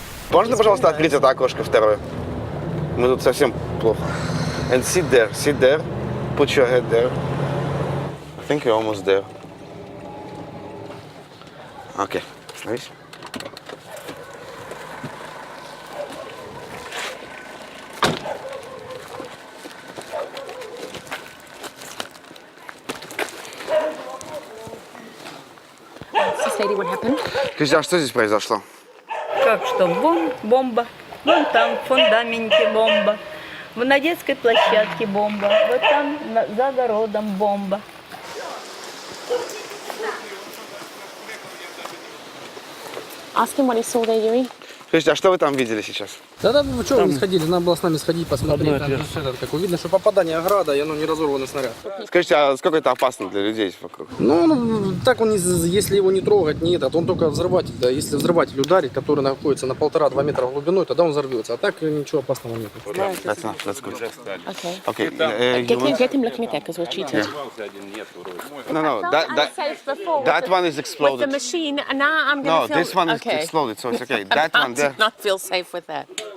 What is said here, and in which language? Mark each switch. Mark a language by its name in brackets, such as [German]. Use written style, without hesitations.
[Russian] Можно, пожалуйста, открыть это окошко второе? Мы тут совсем плохо. [English] And sit there. Put your head there. I think you're almost there. [Russian] Okay, остановись. [English] Lady, what happened? [Russian] Кристиан, что здесь произошло? Как что? Бомба. Вон там в фундаменте бомба. На детской площадке бомба. Вот там за огородом бомба. [English] Ask him what he saw there, Yuri. [Russian] Слушайте, а что вы там видели сейчас? Да, вы что, вы не сходили? Надо было с нами сходить, посмотреть. Там, как видно, что попадание града, и оно не разорванный снаряд. Скажите, а сколько это опасно для людей вокруг? Ну, так он, если его не трогать, не этот, он только взрыватель. Да, если взрыватель ударит, который находится на 1,5-2 метра глубиной, тогда он взорвется. А так ничего опасного нет. [English] That's good. Okay. Okay. Get him looking at that, because we're cheated. No, that one is exploded. With the machine, and now I'm going to No, this one is exploded, so it's okay. That one there. I do not feel safe with that.